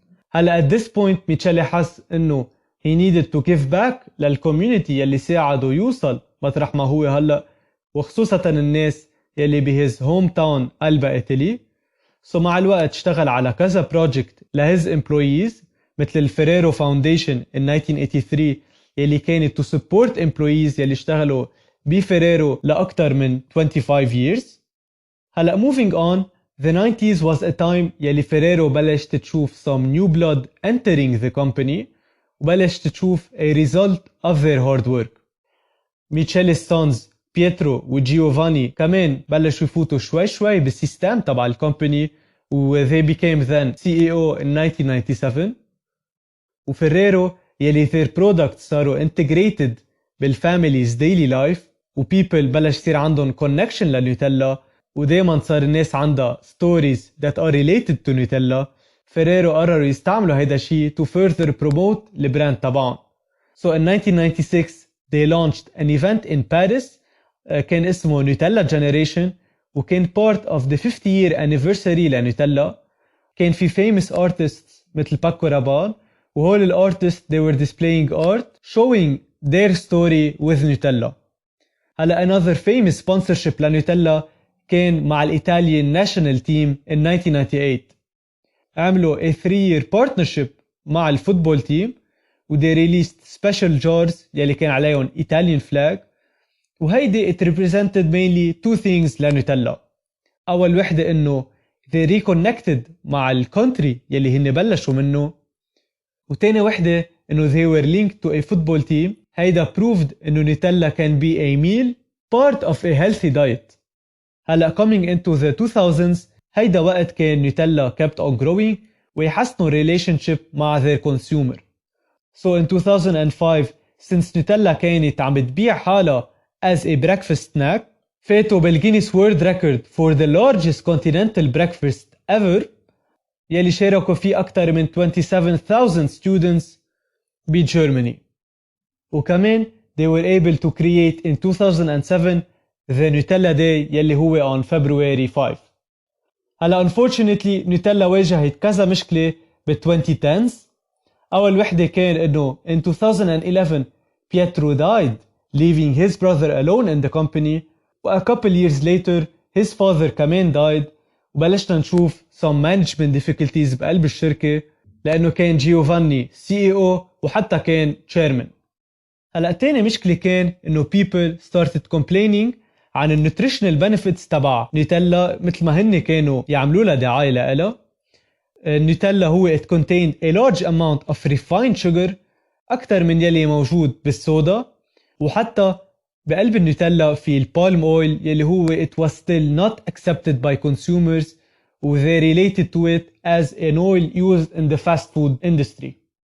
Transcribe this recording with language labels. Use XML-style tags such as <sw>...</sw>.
<ar>هلا at this point ميتشيلي حس انه</ar> <en>he needed to give back</en> <ar>للكوميونيتي يلي ساعده يوصل مطرح ما هو هلا وخصوصا الناس يلي بهز هوم تاون ألبا إيطالي. مع الوقت اشتغل على كذا بروجكت لهز employees مثل الفيريرو فاونديشن in 1983 يلي كانت</ar> <en>to support employees</en> <ar>يلي اشتغلوا بفيريرو لأكتر من 25 years.</ar> <en>هلا moving on the 90s was a time</en> <ar>يلي فيريرو بلشت تشوف</ar> <en>some new blood entering the company</en> <ar>وبلشت تشوف</ar> <en>a result of their hard work.</en> <ar>ميتشيلي's sons بيترو وجيوفاني كمان بلشوا يفوتوا شوي شوي بالسيستم تبع الكومباني و</ar> <en>they became then CEO in 1997.</en> <ar>وفيريرو يلي their products صاروا integrated بالفاميليز daily life و people بلش يصير عندهم connection لنوتيلا ودايما صار الناس عندها</ar> <en>stories that are related to</en> <ar>نوتيلا. فيريرو قرروا يستعملوا هيدا الشيء</ar> <en>to further promote</en> <ar>البراند تبعهم.</ar> <en>So in 1996 they launched an event in Paris</en> <ar>كان اسمه</ar> <en>Nutella Generation وكان part of the 50-year anniversary لنوتيلا. كان في famous artists</en> <ar>مثل باكو رابال وهول الارتست</ar> <en>they were displaying art showing their story with Nutella. هلا another famous sponsorship لنوتيلا</en> <ar>كان مع الإيطاليان</ar> <en>national team in 1998. عملوا a 3-year partnership</en> <ar>مع الفوتبول تيم</ar> <en>و they released special jars</en> <ar>يلي كان عليهم</ar> <en>Italian flag وهيدي it represented mainly two things لنوتيلا.</en> <ar>أول وحدة إنه they reconnected مع الكونتري يلي هن بلشوا منه وتاني وحدة إنه</ar> <en>they were linked to a football team. هيدا proved إنه Nutella can be a meal part of a healthy diet.</en> <ar>هلأ</ar> <en>coming into the 2000s</en> <ar>هيدا وقت كان نوتيلا</ar> <en>kept on growing</en> <ar>ويحسنوا relationship مع their consumer.</ar> <en>So in 2005 since Nutella كانت عم بتبيع حالها as a breakfast snack</en> <ar>فاتوا بالجينيس</ar> <en>World Record for the largest continental breakfast ever</en> <ar>يلي شاركوا فيه أكثر من</ar> <en>27,000 students بجرماني. وكمان they were able to create in 2007 the Nutella Day يلي هو on February 5.</en> <ar>هلا unfortunately نوتيلا واجهت كذا مشكلة بال 2010s. أول وحدة كان إنه</ar> <en>in 2011 Pietro died leaving his brother alone in the company و a couple years later his father كمان died</en> <ar>وبلشنا نشوف</ar> <en>some management difficulties</en> <ar>بقلب الشركة لأنه كان جيوفاني CEO وحتى كان</ar> <en>chairman.</en> <ar>هلأ تاني مشكلة كان إنه</ar> <en>people started complaining</en> <ar>عن النوتريشنال بنفيتس تبع نوتيلا مثل ما هن كانوا يعملوا لها دعاية لها.</ar> <en>النوتيلا هو it contained a large amount of refined sugar</en> <ar>أكتر من يلي موجود بالسودا وحتى بقلب النوتيلا في البالم اويل يلي هو</ar> <en>it was still not accepted by consumers و they related to it as an oil used in the fast food industry.</en>